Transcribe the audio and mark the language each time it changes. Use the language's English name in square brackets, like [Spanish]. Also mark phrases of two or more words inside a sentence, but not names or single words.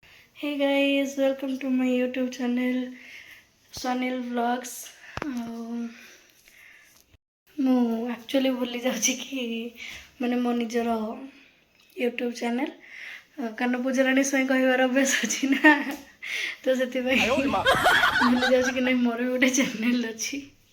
[English] Hey guys, welcome to my YouTube channel Sunil Vlogs. [Odia] ମୁଁ ଆକ୍ଚୁଆଲି ଭୁଲି ଯାଉଛି କି ମାନେ ମୋ ନିଜର [English] YouTube channel [Odia] କାରଣ ପୂଜାରାଣୀ ସ୍ୱାଇଁ କହିବାର ଅଭ୍ୟାସ ଅଛି ନା ତ ସେଥିପାଇଁ ଭୁଲି ଯାଉଛି କି ନାଇଁ ମୋର ବି ଗୋଟେ ଚ୍ୟାନେଲ୍ ଅଛି।